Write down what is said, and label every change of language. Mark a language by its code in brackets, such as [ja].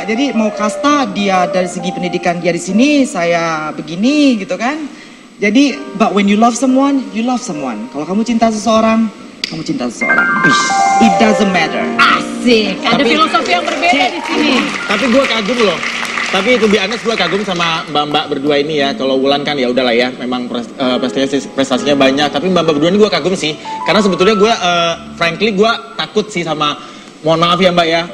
[id] Jadi mau kasta dia dari segi pendidikan dia di sini, saya begini gitu kan. Jadi [en] but when you love someone, you love someone. [id] Kalau kamu cinta seseorang, kamu cinta seseorang. [en] It doesn't matter. [id] Asik, ada filosofi yang berbeda di sini. Tapi gue kagum loh. Tapi [en] to be honest [id] gue kagum sama mbak-mbak berdua ini ya. Kalau Wulan kan ya udahlah ya, memang prestasinya banyak. Tapi mbak-mbak berdua ini gue kagum sih. Karena sebetulnya gue, frankly gue takut sih sama, mohon maaf ya mbak ya.